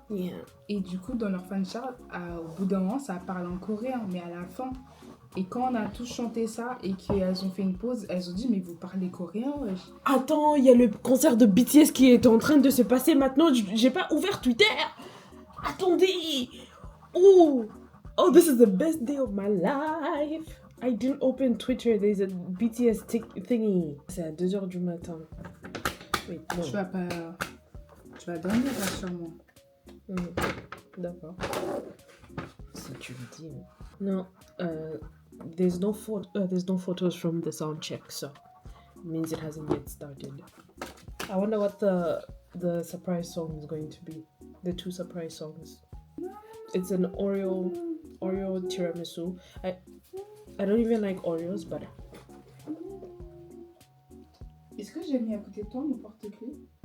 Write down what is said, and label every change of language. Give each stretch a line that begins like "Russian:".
English: Yeah.
French: Et du coup, dans leur fan chant, au bout d'un moment, ça parle en coréen, mais à la fin. Et quand on a tous chanté ça et qu'elles ont fait une pause, elles ont dit mais vous parlez coréen, wesh. Attends, il y a le concert de BTS qui est en train de se passer maintenant. J'ai pas ouvert Twitter. Attendez.
English: Oh, this is the best day of my life. I didn't open Twitter. There's a BTS thingy.
French: C'est à 2h du matin. Wait, non. Tu vas dormir là sûrement. D'accord. Si tu le dis. Non.
English: There's no photos from the sound check, so it means it hasn't yet started. I wonder what the surprise song is going to be. The 2 surprise songs. It's an Oreo tiramisu. I don't even like Oreos, but.
French: Est-ce que j'ai mis à côté de toi mon porte-clés?